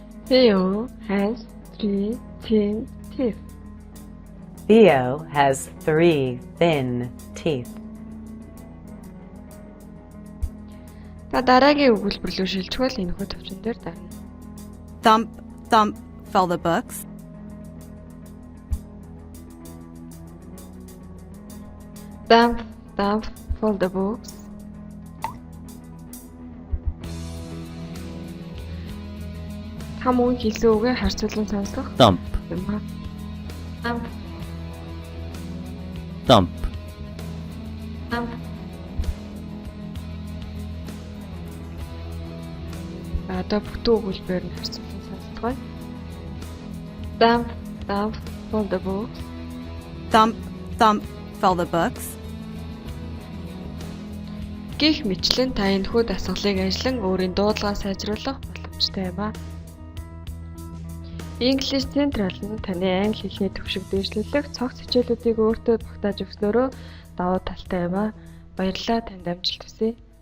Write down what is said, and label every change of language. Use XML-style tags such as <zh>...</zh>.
<en>Theo has 3 thin teeth. Theo has 3 thin teeth.</en> <mn>Та дараагийн өгүүлбэр рүү шилжвэл энэхүү тавчин дээр дарна.</mn> <en>Thump, thump, fell the books. Thump, thump, fold the books.</en> <mn>Та мөн хэлсэн үгээ харьцуулан сонсох</mn> <en>Thump,</en> <mn>юм аа.</mn> <en>Thump, thump, thump.</en> <mn>Одоо бүтэн өгүүлбэрээр нь харьцуулан сонсцгоё.</mn> <en>Thump, thump, fold the books. Thump, thump, fell the books.</en> <mn>Гэх мэтлэн та энэхүү дасгалыг ажиллан өөрийн дуудлагаа сайжруулах боломжтой юм аа. English Central нь таны англи хэлний төвшиг дээшлүүлэх цогц хичээлүүдийг өөртөө багтааж өгснөөрөө давуу талтай юм аа. Баярлалаа, танд амжилт хүсье.</mn>